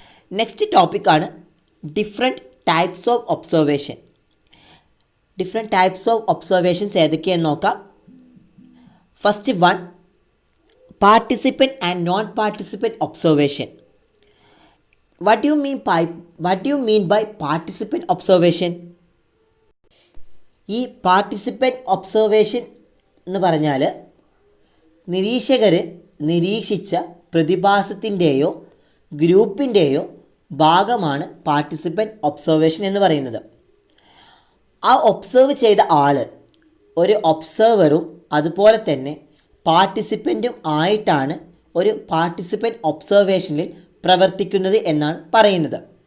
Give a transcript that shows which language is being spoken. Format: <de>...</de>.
<ml>Next ടോപ്പിക്കാണ് different types of observation. Different types of observations ഏതൊക്കെയെന്ന് നോക്കാം.</ml> <en>first one,</en> <ml>participant and non participant observation.</ml> <en>What do you mean by participant observation?</en> <ml>ഈ participant observation എന്ന് പറഞ്ഞാൽ നിരീക്ഷകർ നിരീക്ഷിച്ച പ്രതിഭാസത്തിൻ്റെയോ ഗ്രൂപ്പിൻ്റെയോ ഭാഗമാണ് പാർട്ടിസിപ്പൻറ്റ് ഒബ്സർവേഷൻ എന്ന് പറയുന്നത്. ആ ഒബ്സർവ് ചെയ്ത ആൾ ഒരു ഒബ്സർവറും അതുപോലെ തന്നെ പാർട്ടിസിപ്പൻറ്റും ആയിട്ടാണ് ഒരു പാർട്ടിസിപ്പൻറ്റ് ഒബ്സർവേഷനിൽ പ്രവർത്തിക്കുന്നത് എന്നാണ് പറയുന്നത്.</ml>